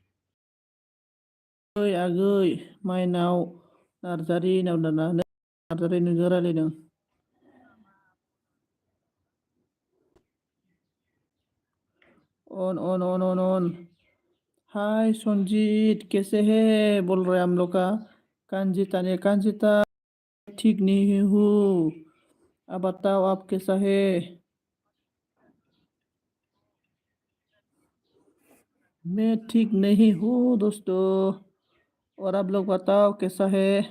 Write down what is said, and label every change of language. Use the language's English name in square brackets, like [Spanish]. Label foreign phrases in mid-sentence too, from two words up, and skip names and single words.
[Bodo] ओइ आगै माइनाव नार्जारि नार्जारि नोंजों रायलायदों। [Hindi] अन हाय संजीत कैसे है बोल रहे हम लोग का कांजिता ने कांजिता ठीक नहीं हूँ अब बताओ आप कैसा है। मैं ठीक नहीं हूँ दोस्तों और आप लोग बताओ कैसा है।